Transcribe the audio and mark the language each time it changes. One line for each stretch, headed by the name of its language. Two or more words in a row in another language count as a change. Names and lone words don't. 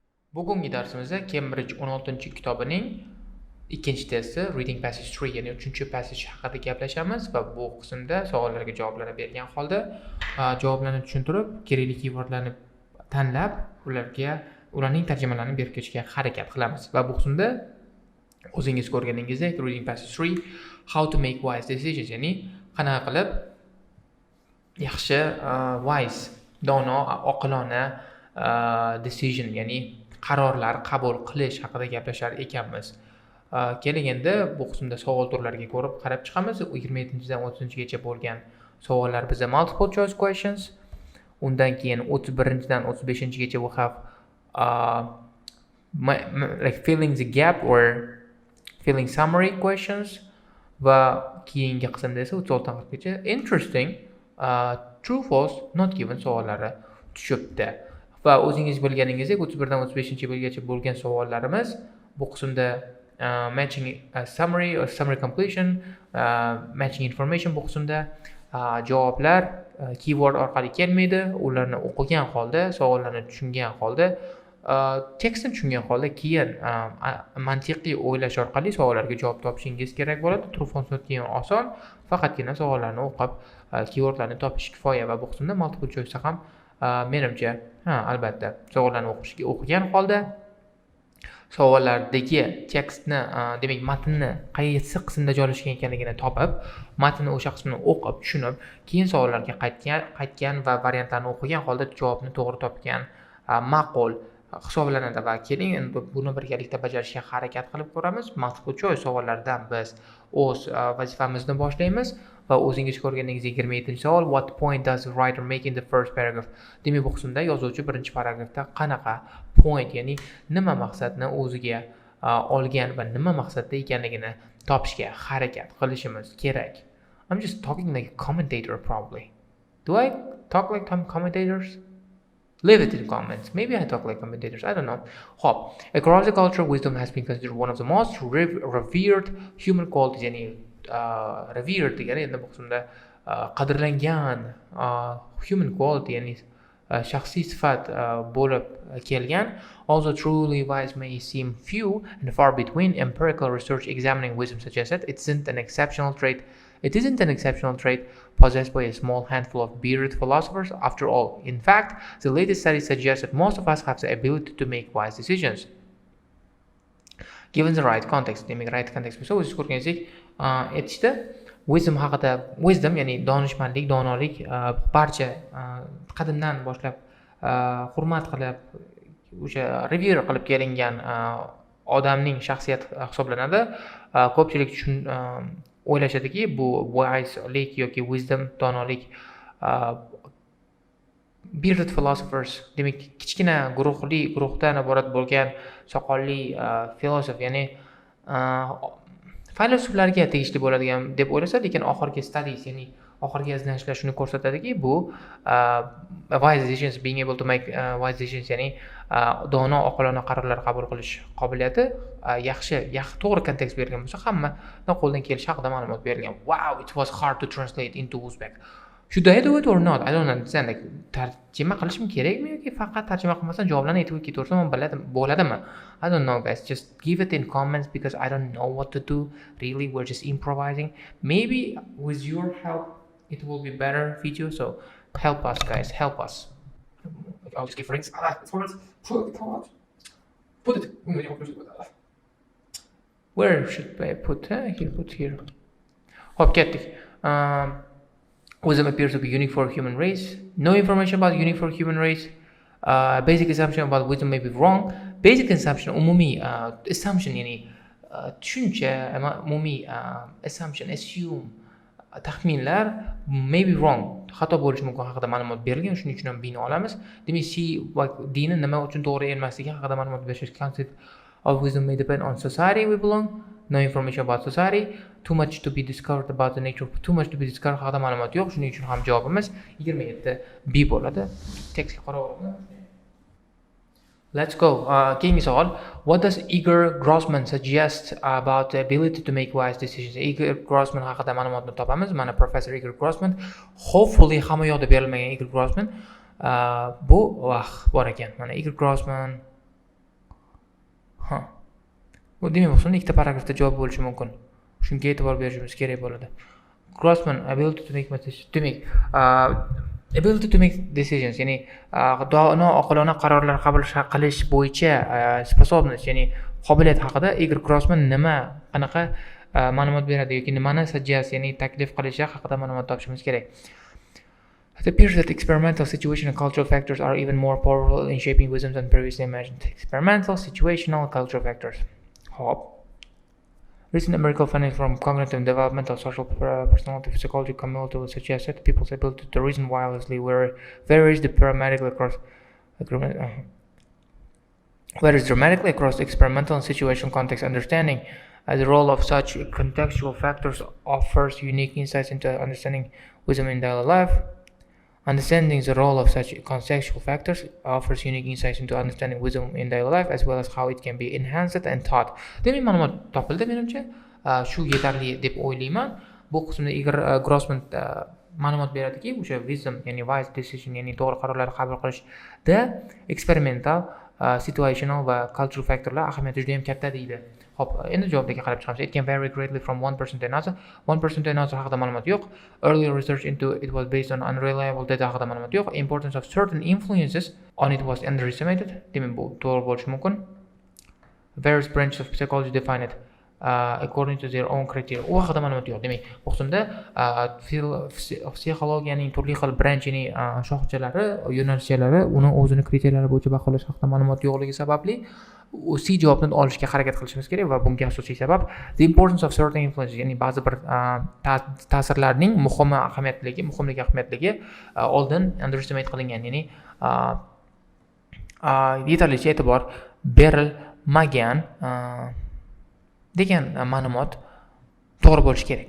Uzbek: Bugungi darsimizda Cambridge 16-kitobining ikkinchi testi
English: Reading Passage 3,
Uzbek: ya'ni 3-passage haqida gaplashamiz va bu qismda savollarga javoblarni bergan holda javoblarni tushuntirib, kerakli keywordlarni tanlab, ularning tarjimalarini berib ketishga harakat qilamiz. Va bu qismda o'zingiz ko'rganingizdek
English: Reading Passage 3 How to make wise decisions,
Uzbek: ya'ni qanaqa qilib yaxshi wise, dono, oqilona decision, ya'ni qarorlar qabul qilish haqida gaplashar ekanmiz. Keling endi bu qismda savol turlariga ko'rib qarab chiqamiz. 27-dan 30-gacha bo'lgan savollar bizda
English: multiple choice questions.
Uzbek: Undan keyin 31-dan 35-gacha
English: we have like filling the gap or filling summary questions
Uzbek: va keyingi qismda esa 36-gacha
English: interesting true false not given
Uzbek: savollari tushibdi. Va o'zingiz bilganingizdek 31dan 35-yilgacha bo'lgan savollarimiz bu qismda
English: matching summary or summary completion, matching information
Uzbek: bu qismda javoblar keyword orqali kelmaydi. Ularni o'qigan holda, savollarni tushungan holda, tekstni tushungan holda keyin mantiqiy o'ylash orqali savollarga javob topishingiz kerak bo'ladi.
English: True false not given
Uzbek: oson, faqatgina savollarni o'qib keywordlarni topish kifoya. Va bu qismda
English: multiple choice
Uzbek: ham menimcha albatta savollarni o'qigan holda savollardagi tekstni, demak matnni qaysi qismda joylashgan ekanligini topib, matnni o'sha qismini o'qib, tushunib, keyin savollarga qaytgan va variantlarni o'qigan holda javobni to'g'ri topgan ma'qul hisoblanadi. Va keling endi buni birgalikda bajarishga harakat qilib ko'ramiz.
English: Multiple choice
Uzbek: savollardan biz o'z vazifamizni boshlaymiz va o'zingiz ko'rganingizdek 27-savol
English: what point does the writer make in the first paragraph?
Uzbek: Demak, bu qismda yozuvchi birinchi paragrafda qanaqa point, ya'ni nima maqsadni o'ziga olgan va nima maqsadda ekanligini topishga harakat qilishimiz kerak.
English: I'm just talking like a commentator probably. Do I talk like commentators? Leave it in the comments. Maybe I talk like commentators. I don't know. Hop. Across the culture, wisdom has been considered one of the most revered human qualities.
Uzbek: Yani revered degani endi bu qismda qadrlangan
English: human quality,
Uzbek: ya'ni shaxsiy sifat bo'lib kelgan.
English: Although truly wise may seem few and far between, empirical research examining wisdom suggests that it isn't an exceptional trait possessed by a small handful of bearded philosophers. After all, in fact, the latest studies suggest that most of us have the ability to make wise decisions given the right context.
Uzbek: Demak,
English: right context
Uzbek: bo'lsa, o'zingiz ko'rganingizdek aytishdi. Wisdom ya'ni donishmandlik, donolik barcha qadimdan boshlab hurmat qilib, o'sha revere qilib kelingan odamning shaxsiyati hisoblanadi. Ko'pchilik o'ylashadiki, bu wiselik yoki wisdom, donolik
English: bearded philosophers,
Uzbek: demak kichkina guruhdan iborat bo'lgan soqolli filosof, ya'ni filosoflarga tegishli bo'ladigan deb o'ylasa, lekin oxirgi studies, ya'ni oxirgi izlanishlar shuni ko'rsatadiki, bu
English: wise decisions, being able to make wise decisions,
Uzbek: ya'ni dono, oqilona qarorlar qabul qilish qobiliyati yaxshi, to'g'ri kontekst berilgan bo'lsa, hammadan qo'ldan kelishi haqida ma'lumot berilgan.
English: Wow, it was hard to translate into Uzbek. Should I do it or not? I don't understand. Like,
Uzbek: tarjima qilishim kerakmi yoki faqat tarjima qilmasam javoblarni aytib ketaversam bo'ladimi?
English: I don't know, guys. Just give it in comments because I don't know what to do. Really, we're just improvising. Maybe with your help, it will be better video. So help us, guys. Help us. I'll just give rings. Put it. Where should I put? Put here.
Uzbek: Hop, ketdik.
English: Wisdom appears to be unique for human race. No information about unique for human race. Basic assumption about wisdom may be wrong. Basic assumption,
Uzbek: umumiy assumption, ya'ni tushuncha, umumiy assumption, assume, taxminlar
English: may be wrong,
Uzbek: xato bo'lishi mumkin haqida ma'lumot berilgan. Shuning uchun ham bini olamiz. Demak, C va Dni nima uchun to'g'ri emasligi haqida ma'lumot berish.
English: Concept of wisdom may depend on society we belong. No information about society. Too much to be discovered about the nature of too much to be discovered
Uzbek: haqida ma'lumot yo'q. Shuning uchun ham javobimiz 27B bo'ladi. Tekstga qarab olamiz.
English: Let's go.
Uzbek: Keyingi savol.
English: What does Igor Grossman suggest about the ability to make wise decisions?
Uzbek: Igor Grossman haqida ma'lumotni topamiz. Mana Professor Igor Grossman. Hopefully hamma yoqda berilmagan Igor Grossman. Bu bor ekan. Mana Igor Grossman Ha. Bu demak, bu ikkita paragrafda javob bo'lishi mumkin. Shunga e'tibor berishimiz kerak bo'ladi.
English: Grossman ability to make demak, ability to make decisions,
Uzbek: ya'ni oqilona qarorlar qabul qilish bo'yicha sposobnost, ya'ni qobiliyat haqida Igor Grossman qanaqa ma'lumot beradi yoki nimani suggest, ya'ni taklif qilishi haqida ma'lumot topishimiz kerak.
English: It appears that experimental, situational, and cultural factors are even more powerful in shaping wisdom than previously imagined. Experimental, situational, cultural factors. Hop. Recent empirical findings from cognitive, developmental, social, personality, psychology, community suggest that people's ability to reason wirelessly varies dramatically across experimental and situational context. Understanding the role of such contextual factors offers unique insights into understanding wisdom in daily life. Understanding the role of such contextual factors offers unique insights into understanding wisdom in daily life as well as how it can be enhanced and taught.
Uzbek: Demak, ma'lumot topildi menimcha. Shu yetarli deb o'ylayman. Bu qismda Igor Grossman ma'lumot beradiki, o'sha wisdom, ya'ni
English: wise decision,
Uzbek: ya'ni to'g'ri qarorlar qabul qilishda
English: experimental, situational
Uzbek: va
English: cultural factorlar
Uzbek: ahamiyati juda ham katta deydi. Hop, endi javobga qarab chiqamiz.
English: It can vary greatly from one person to another. One person to another
Uzbek: haqida ma'lumot yo'q.
English: Earlier research into it was based on unreliable data
Uzbek: haqida ma'lumot yo'q.
English: Importance of certain influences on it was underestimated.
Uzbek: Demak, bu to'g'ri bo'lishi mumkin.
English: Various branches of psychology define it according to their own criteria.
Uzbek: U haqida ma'lumot yo'q. Demak, bu qismda psixologiyaning turli xil branch, ya'ni shoxchalari, yo'nalishlari, uni o'zini kriteriyalar bo'yicha baholash haqida ma'lumot yo'qligi sababli C javobini olishga harakat qilishimiz kerak va bunga asosiy sabab
English: the importance of certain influences,
Uzbek: ya'ni ba'zi bir ta'sirlarning muhimligi oldin underestimate qilingan, ya'ni yetarlicha e'tibor berilmagan degan ma'lumot to'g'ri bo'lishi kerak.